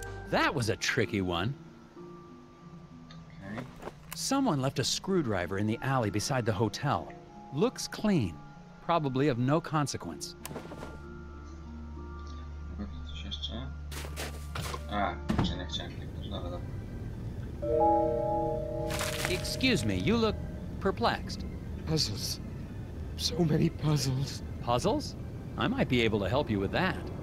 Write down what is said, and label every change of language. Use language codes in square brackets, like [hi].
[en] That was a tricky one. Okay. Someone left a screwdriver in the alley beside the hotel. Looks clean. Probably of no consequence. [pl] Coś jeszcze? A, jeszcze nie chciałem kliknąć, dobra, dobra. [en] Excuse me, you look perplexed. Puzzles. So many puzzles. Puzzles? I might be able to help you with that.